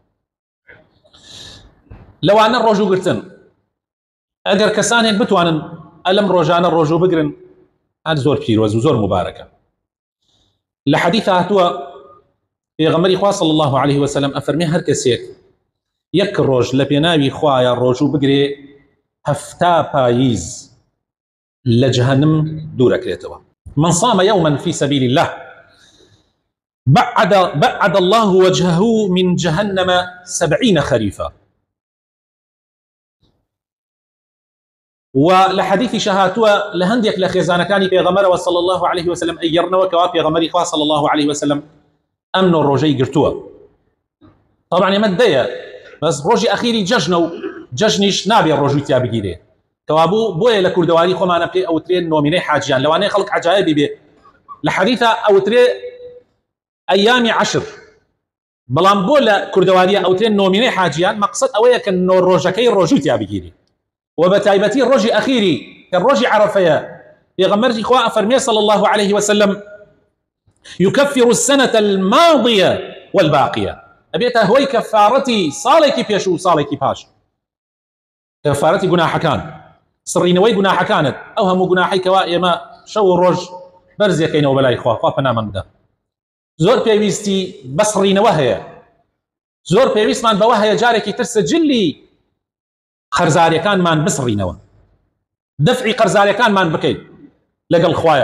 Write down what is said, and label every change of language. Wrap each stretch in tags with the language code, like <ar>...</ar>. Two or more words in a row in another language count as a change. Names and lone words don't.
<ckb>لەوانە ڕۆژوو گرتن ئەگەر کەسانێک بتوانن ئەلەم ڕۆژانە ڕۆژوو بگرن هەر زۆر پیرۆز و زۆر مبارەکە. لە حەدیث هاتووە پێغەمبەری خوا</ckb> <ar>صلی الله عليه وسلم</ar> <ckb>ئەفەرمێ هەر کەسێک یەک ڕۆژ لە پێناوی خوایە ڕۆژوو بگرێ هەفتا پاییز لە جەهەنم دوورەکرێتەوە.</ckb> <ar>من صام يوما في سبيل الله بعد الله وجهه من جهنم 70 خريفا.</ar> <ckb>ولە حەدیثی شەهاتووە لە هەندێک لە خێزانەکانی پێغەمبەرەوە</ckb> <ar>صلی الله عليه وسلم</ar> <ckb>ئەیگەڕنەوە کەوا پێغەمبەری خوا</ckb> <ar>صلی الله عليه وسلم</ar> <ckb>ئەم نۆ ڕۆژەی گرتووە. طبعا ئێمە دەیە بەس ڕۆژی ئەخیری جەژنە و جەژنیش نابێ ڕۆژووی تیا بگیرێ، کەوا بۆیە لە کوردەواری خۆمانە پێ ئەوترێن نۆمینەی حاجیان، لەوانەیە خەڵک عەجایبی بێ لە حەدیثە ئەوترێ</ckb> <ar>ئەیامی عەشر،</ar> <ckb>بەڵام بۆ لە کوردەواریە ئەوترێن نۆمینەی حاجیان، مەقسەد ئەوەیە کە نۆ ڕۆژەکەی ڕۆژووی تیا بگیری و بەتایبەتی ڕۆژی ئەخیری کە ڕۆژی عەرەفەیە. پێغەمبەری خوا ئەفەرمێ</ckb> <ar>صلی الله عليه وسلم يكفر السنة الماضية والباقية،</ar> <ckb>ئەبێتە هۆی کەفارەتی ساڵێکی پێش و ساڵێکی پاش، کەفارەتی گوناحەکان، سڕینەوەی گوناحەکانت، ئەو هەموو گوناحی کەوا ئێمە شەو و ڕۆژ بەرزێکەینەوە بەلای خوا پەنامان بدە. زۆر پێویستی بەسڕینەوە هەیە، زۆر پێویستمان بەوە هەیە جارێکی تر سجلی خەرزاریەکانمان بسڕینەوە، دەفعی قەرزاریەکانمان بکەین لەگەڵ خوایە.</ckb>